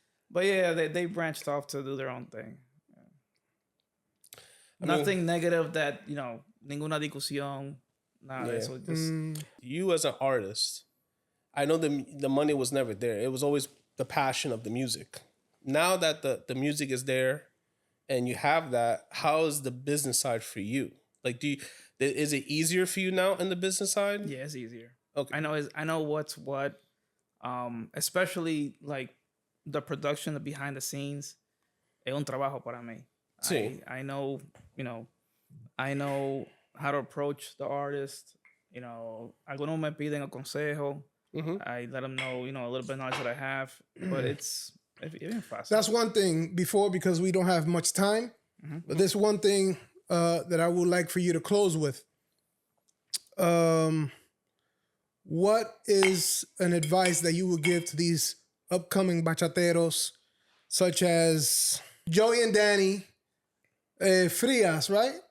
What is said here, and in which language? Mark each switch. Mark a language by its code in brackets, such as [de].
[en] But yeah, they branched off to do their own thing. I Nothing negative that, [es] ninguna discusión, nada de eso. [en] Just, You as an artist, I know the money was never there. It was always the passion of the music. Now that the music is there and you have that, how is the business side for you? Like, is it easier for you now in the business side? yeah, it's easier. Okay. I know what's what. Especially like the production, the behind the scenes. [es] Es un trabajo para mí. Sí. [en] I know, I know how to approach the artist. [es] Algunos me piden a consejo. [en] I let them know, a little bit of knowledge that I have, but it's fast. That's one thing because we don't have much time. But there's one thing that I would like for you to close with. What is an advice that you would give to these upcoming bachateros, such as Joey and Danny, Frias, right?